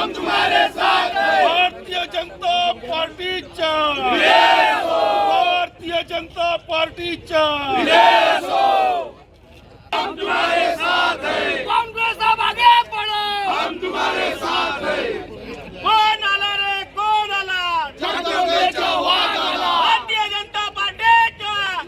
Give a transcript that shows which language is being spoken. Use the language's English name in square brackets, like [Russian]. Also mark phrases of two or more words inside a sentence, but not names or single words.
[Marathi] भारतीय जनता पार्टीच्या भारतीय जनता पार्टीच्या [Hindi] कांग्रेस अब आगे बढ़ो, हम तुम्हारे साथ हैं। [Marathi] कौन आला रे कौन आला, जगदंबेचा वाघ आला। भारतीय जनता पार्टीच्या